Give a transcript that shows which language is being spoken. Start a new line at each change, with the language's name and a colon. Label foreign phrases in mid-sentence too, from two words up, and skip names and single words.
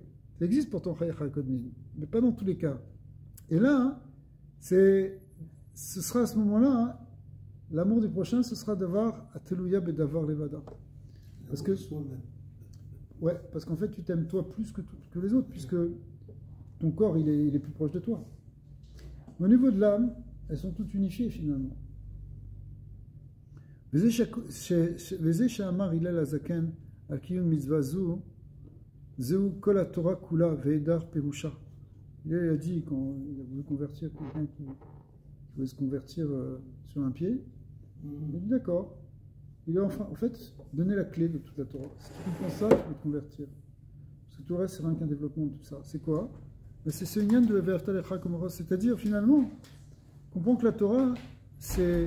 French: Ça existe pourtant
Hebrew: חייך קודמין,
French: mais pas dans tous les cas. Et là, ce sera à ce moment-là, l'amour du prochain, ce sera d'avoir
Hebrew: התלויה בדבר לבדה.
French: Parce que, ouais, parce qu'en fait, tu t'aimes toi plus que les autres, puisque ton corps, il est plus proche de toi. Au niveau de l'âme, elles sont toutes unifiées finalement.
Hebrew: וזה שאמר הלל הזקן על קיום מצווה זהו כל התורה כולה והיעדר פירושה.
French: Il a dit quand il a voulu convertir quelqu'un qui voulait se convertir sur un pied, il a dit d'accord. Il a enfin, en fait, donné la clé de toute la Torah. Si tu comprends ça, tu peux te convertir. Parce que tout le reste, c'est rien qu'un développement de tout ça. C'est quoi? C'est ce lien de la
Hebrew: ואהבת לרעך כמוך.
French: C'est-à-dire, finalement, comprends que la Torah, c'est...